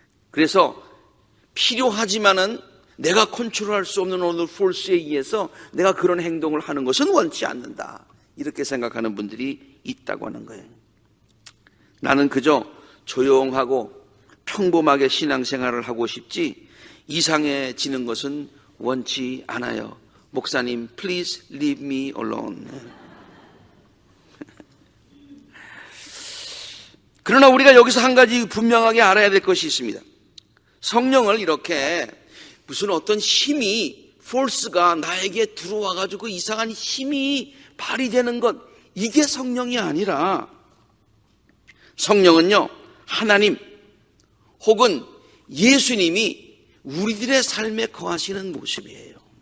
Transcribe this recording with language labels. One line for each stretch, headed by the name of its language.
Korean: 그래서 필요하지만은 내가 컨트롤할 수 없는 어느 포스에 의해서 내가 그런 행동을 하는 것은 원치 않는다, 이렇게 생각하는 분들이 있다고 하는 거예요. 나는 그저 조용하고 평범하게 신앙생활을 하고 싶지 이상해지는 것은 원치 않아요.
English: 목사님, please leave me alone.
Korean: 그러나 우리가 여기서 한 가지 분명하게 알아야 될 것이 있습니다. 성령을 이렇게 무슨 어떤 힘이, 포스가 나에게 들어와가지고 이상한 힘이 발휘되는 것, 이게 성령이 아니라 성령은요, 하나님 혹은 예수님이 우리들의 삶에 거하시는 모습이에요.